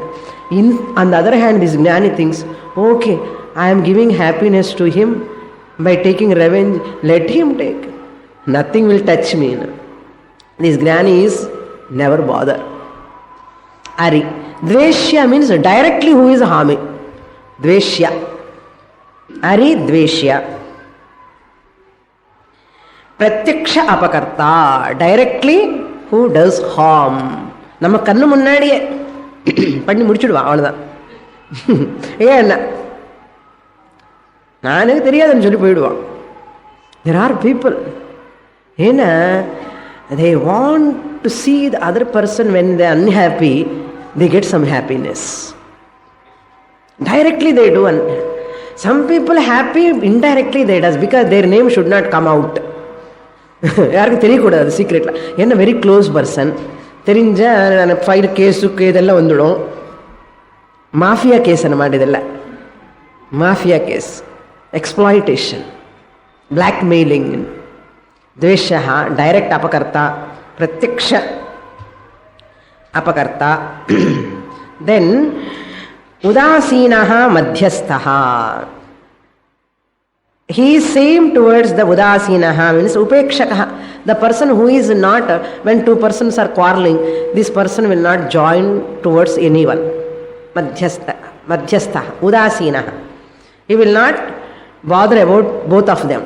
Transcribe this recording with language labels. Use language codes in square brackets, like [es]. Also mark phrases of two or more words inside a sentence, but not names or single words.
[en] On the other hand, this Jnani thinks, okay, I am giving happiness to him. By taking revenge, let him take. Nothing will touch me. This Jnani is never bother. Ari. Dveshya means directly who is harming. [sa] Dveshya. Ari Dveshya. Pratyaksha apakarta. [en] Directly who does harm. [ta] நம்ம கண்ணு முன்னாடியே பண்ணி முடிச்சுடுவா, அவ்வளவுதான். ஏன் நானுக்கு தெரியாதுன்னு சொல்லி போயிடுவான். [en] There are people, ஏன்னா they want to see the other person when they are unhappy, they get some happiness. Directly they do. Some people happy, indirectly they does, because their name should not come out. [ta] யாருக்கும் தெரியக்கூடாது சீக்ரெட்ல. என்ன [en] very close person [ta] தெரிஞ்ச [en] file case-ukku [ta] இதெல்லாம் வந்துடும். [en] mafia case [ta] என்ன மாட்டேதில்லை. [en] mafia case, exploitation, blackmailing. [sa] Dveshaha, direct apakarta, pratyaksha apakarta. Then udasinaha madhyasthaha. [en] He is same towards the udasinaha, means upekshakaha, the person who is not, when two persons are quarreling, this person will not join towards anyone. [sa] Madhyastha, udasinaha. [en] He will not bother about both of them.